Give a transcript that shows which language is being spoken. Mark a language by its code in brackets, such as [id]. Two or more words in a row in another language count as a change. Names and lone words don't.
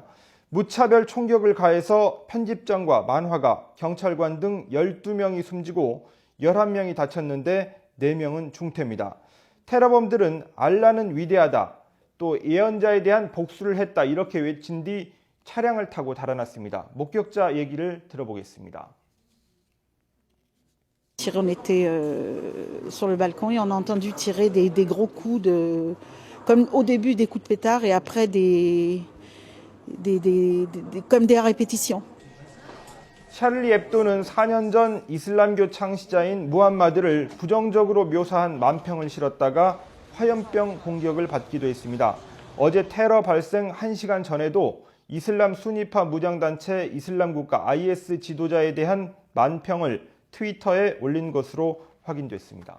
[ko] 무차별 총격을 가해서 편집장과 만화가, 경찰관 등 12명이 숨지고 11명이 다쳤는데 4명은 중태입니다. 테러범들은 알라는 위대하다, 또 예언자에 대한 복수를 했다 이렇게 외친 뒤 차량을 타고 달아났습니다. 목격자 얘기를 들어보겠습니다. [fr] On était sur le balcon et on a entendu tirer des gros coups comme au début des coups de pétard et après comme des répétitions. [ko] 샤를리 앱도는 4년 전 이슬람교 창시자인 무함마드를 부정적으로 묘사한 만평을 실었다가 화염병 공격을 받기도 했습니다. 어제 테러 발생 1시간 전에도 이슬람 수니파 무장단체 이슬람국가 IS 지도자에 대한 만평을 트위터에 올린 것으로 확인됐습니다.